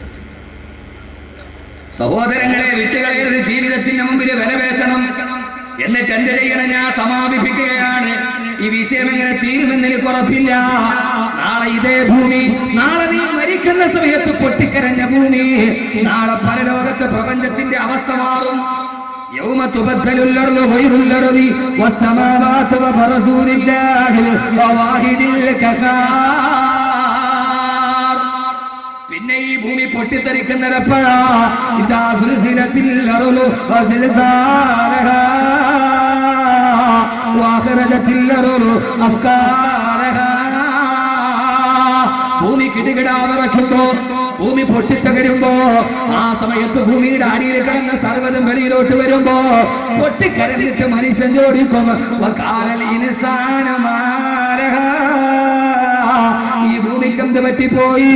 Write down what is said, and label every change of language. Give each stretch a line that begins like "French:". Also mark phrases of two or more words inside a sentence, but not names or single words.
Malayalam: സഹോദരങ്ങളെ, വിട്ടുകളയരുത്. ജീവിതത്തിന്റെ മുമ്പിൽ വിലപേശണം. എന്നിട്ട് എന്ത് ചെയ്യണം? ഞാൻ സമാപിപ്പിക്കുകയാണ്. ഈ വിഷയം എങ്ങനെ തീരുമെന്ന് എനിക്ക് ഉറപ്പില്ല. നാളെ ഇതേ ഭൂമി, നാളെ നീ മരിക്കുന്ന സമയത്ത് പൊട്ടിക്കരഞ്ഞ ഭൂമി, നാളെ പരലോകത്തെ പ്രപഞ്ചത്തിന്റെ അവസ്ഥ മാറും.
Arabic: يوم تبدل الأرض غير الأرض والسماوات وبرزوا لله الواحد القهار.
Malayalam: പിന്നെ ഈ ഭൂമി പൊട്ടിത്തെറിക്കുന്നതെപ്പോഴാ?
Arabic: إذا زلزلت الأرض زلزالها وأخرجت الأرض أفكارها.
Malayalam: ഭൂമി കിടുകിടാവിറക്കുമ്പോ, ഭൂമി പൊട്ടിത്തകരുമ്പോ, ആ സമയത്ത് ഭൂമിയുടെ അടിയിൽ കിടന്ന സർവ്വതും വെളിയിലോട്ട് വരുമ്പോ പൊട്ടിക്കരഞ്ഞിട്ട് മനുഷ്യൻ ചോദിക്കും, ഈ ഭൂമിക്ക് എന്ത് പറ്റിപ്പോയി?